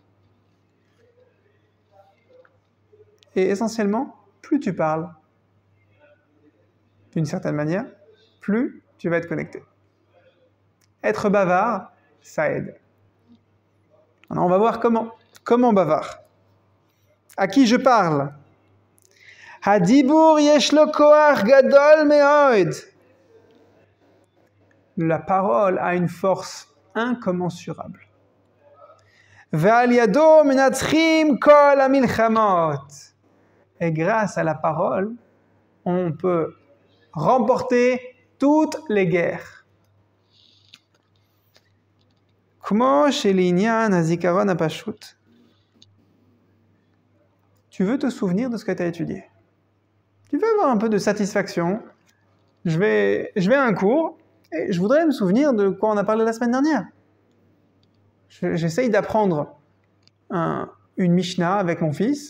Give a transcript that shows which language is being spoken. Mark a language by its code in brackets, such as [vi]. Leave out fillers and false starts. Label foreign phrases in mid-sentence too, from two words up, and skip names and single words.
[fr] Et essentiellement, plus tu parles, d'une certaine manière, plus tu vas être connecté. Être bavard, ça aide. Alors on va voir comment bavard. À qui je parle? [he] הדיבור יש לו כח גדול מאד. [fr] La parole a une force incommensurable. [he] ועל ידו מנצחים כל המלחמות. [fr] Et grâce à la parole, on peut remporter toutes les guerres. [he] כמו שלענין הזכרון הפשוט. [fr] Tu veux te souvenir de ce que tu as étudié. Tu veux avoir un peu de satisfaction. Je vais à un cours et je voudrais me souvenir de quoi on a parlé la semaine dernière. J'essaye d'apprendre une Mishnah avec mon fils.